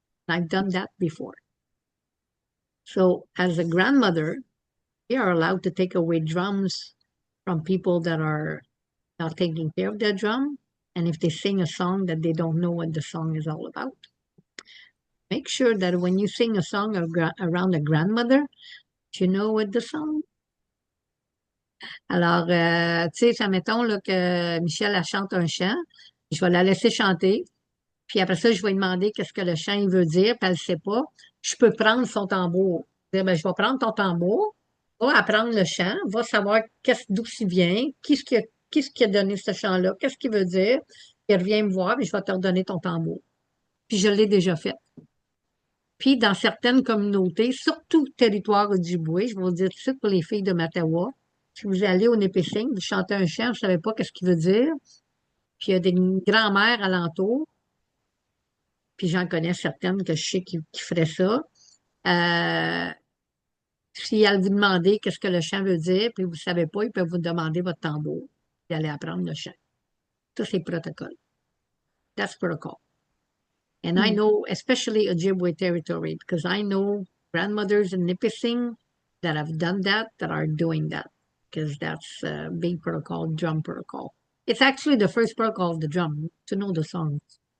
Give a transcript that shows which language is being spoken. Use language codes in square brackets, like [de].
[en] I've done that before. So as a grandmother, we are allowed to take away drums from people that are not taking care of their drum. And if they sing a song that they don't know what the song is all about. Make sure that when you sing a song around a grandmother, you know what the song. [fr] Alors, tu sais, admettons là, que Michel elle chante un chant, je vais la laisser chanter, puis après ça, je vais lui demander qu'est-ce que le chant il veut dire, puis elle ne sait pas. Je peux prendre son tambour. Dire, ben, je vais prendre ton tambour, va apprendre le chant, va savoir d'où il vient, qui a donné ce chant-là, qu'est-ce qu'il veut dire, puis reviens me voir, puis je vais te redonner ton tambour. Puis je l'ai déjà fait. Puis dans certaines communautés, surtout territoire Ojibwe, je vais vous dire tout de suite pour les filles de Matawa, si vous allez au Népissing, vous chantez un chant, vous ne savez pas qu'est-ce qu'il veut dire, Puis il y a des grands-mères alentour, puis j'en connais certaines que je sais qui feraient ça. Euh, Si elles vous demandez qu'est-ce que le chant veut dire, puis vous ne savez pas, ils peuvent vous demander votre tambour, puis aller apprendre le chant. Ça, c'est protocole. [en] That's protocol. And I Hmm. know, especially Ojibwe territory, because I know grandmothers in Nipissing that have done that, that are doing that, because that's a big protocol, drum protocol. It's actually the first protocol of the drum, to know the songs,